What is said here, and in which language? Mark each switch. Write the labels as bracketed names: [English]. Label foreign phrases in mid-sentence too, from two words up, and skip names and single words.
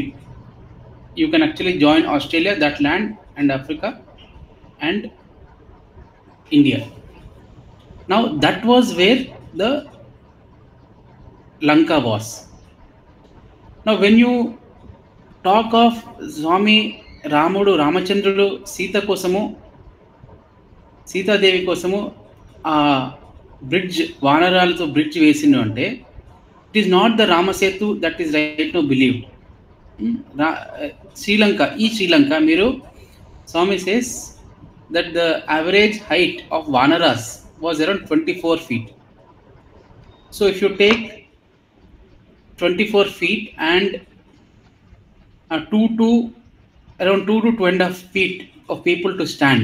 [English] You can actually join Australia, that land, and Africa and India. Now that was where the Lanka was. Now when you talk of Swami Ramudu, Ramachandrudu, Sita Kosamu, Sita Devi Kosamu, bridge, [Telugu] Vanaralతో bridge వేసిండు అంటే, [English] it is not the Ramasetu that is right now believed. Sri Lanka, Sri Lanka, Miru, Swami says that the average height of Vanaras was around 24 feet. So if you take 24 feet and around 2 to 2.5 feet of people to stand.